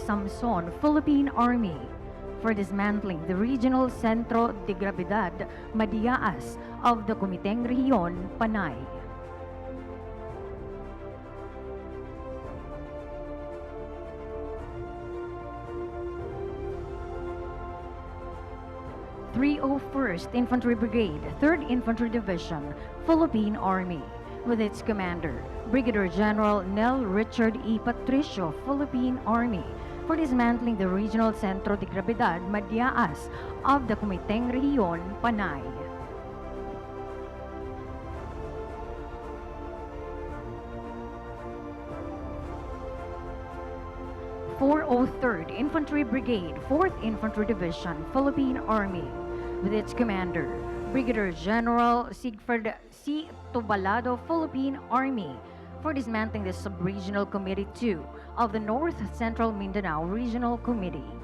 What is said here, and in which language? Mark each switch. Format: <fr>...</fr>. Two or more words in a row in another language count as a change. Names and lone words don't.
<en>Samson, Philippine Army, for dismantling the Regional Centro de Gravedad Madiaas of the Komiteng Rehiyon, Panay. '301st Infantry Brigade, 3rd Infantry Division, Philippine Army, with its commander, Brigadier General Nel Richard E. Patricio, Philippine Army, for dismantling the Regional Centro de Gravedad Madiaas of the Komiteng Rehiyon, Panay. '403rd Infantry Brigade, 4th Infantry Division, Philippine Army, with its commander, Brigadier General Sigfrid C. Tubalado, Philippine Army, for dismantling the Sub-Regional Committee 2 of the North Central Mindanao Regional Committee.</en>